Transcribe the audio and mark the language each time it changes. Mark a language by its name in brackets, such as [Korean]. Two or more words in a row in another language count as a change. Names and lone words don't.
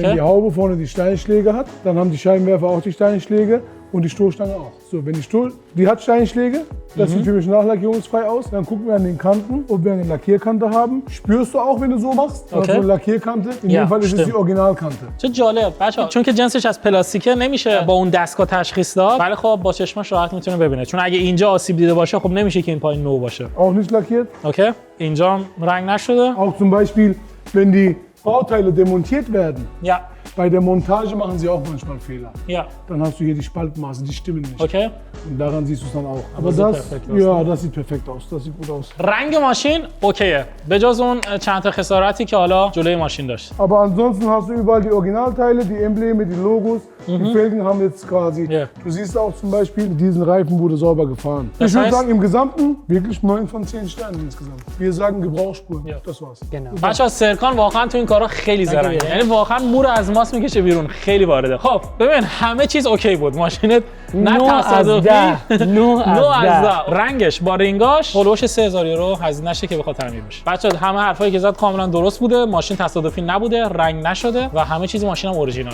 [German] wenn die Haube vorne die Steinschläge hat, dann haben die Scheinwerfer auch die Steinschläge und die Stoßstange auch. So, wenn die hat Steinschläge, das sieht für mich nachlackierungsfrei aus. Dann gucken wir an den Kanten, ob wir eine Lackierkante haben. Spürst du auch, wenn du so machst? Okay. Also eine Lackierkante. In Ja, dem Fall ist es stimmt. die Originalkante. [Persian] چه جالب بچه‌ها چون که جنسش از پلاستیکه نمیشه با اون دستگاه تشخیص داد ولی خب با چشمش راحت میتونه ببینه چون اگه اینجا آسیب دیده باشه خب نمیشه که این پای نو باشه. [German] Auch nicht lackiert. [Persian] اوکی اینجا هم رنگ نشده. [German] Auch zum Beispiel, wenn die Bauteile demontiert werden. [Persian] یا [German] Bei der Montage machen sie auch manchmal Fehler. [Persian] یا [German] Dann hast du hier die Spaltmaße, die stimmen nicht. [Persian] اوکی [German] Und daran siehst du es dann auch. Aber sieht das, perfekt aus, ja, ne? das sieht perfekt aus. Das sieht gut aus. [Persian] رنگ ماشین اوکیه به جز اون چند تا خسارتی که حالا جلوی ماشین داشت. [German] Aber ansonsten hast du überall die Originalteile, die Embleme, die Logos. Die Felgen haben jetzt quasi. Ja. Du siehst auch zum Beispiel, mit diesen Reifen wurde sauber gefahren. Das Ich würde heißt- sagen, im Gesamten wirklich 9 von 10 Sternen insgesamt. Wir sagen Gebrauchsspuren. Ja. Das war's. genau. [Persian] بچه‌ها سرکان واقعا تو این کارا خیلی زرنگه یعنی واقعا مو رو از ماست میکشه بیرون خیلی وارده. خب ببین همه چیز اوکی بود ماشینت نه 9 از تصادفی 10. 9 از 10 رنگش با رنگاش هولوش 3000 یورو هزینه نشه که بخواد تعمیر بشه. بچه‌ها همه حرفایی که زد کاملا درست بوده ماشین تصادفی نبوده رنگ نشده و همه چیز ماشینم اورجیناله.